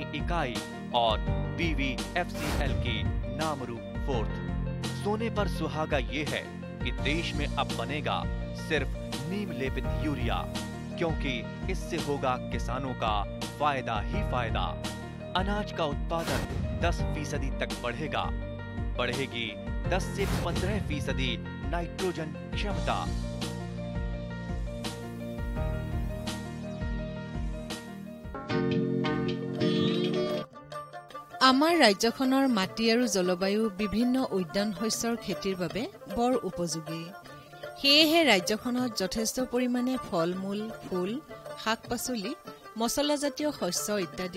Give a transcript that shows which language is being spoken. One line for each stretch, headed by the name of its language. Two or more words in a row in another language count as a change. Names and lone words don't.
Hindi: इकाई और BVFCL की नामरू फोर्थ सोने पर सुहागा ये है कि देश में अब बनेगा सिर्फ नीम लेपित यूरिया क्योंकि इससे होगा किसानों का फायदा ही फायदा अनाज का उत्पादन 10% तक बढ़ेगा बढ़ेगी 10 से 15% नाइट्रोजन क्षमता
Assamese: আমাৰ ৰাজ্যখনৰ মাটি আৰু জলবায়ু বিভিন্ন উদ্যান শস্যৰ খেতিৰ বাবে বৰ উপযোগী সেয়েহে ৰাজ্যখনত যথেষ্ট পৰিমাণে ফল-মূল ফুল শাক-পাচলি মছলাজাতীয় শস্য ইত্যাদি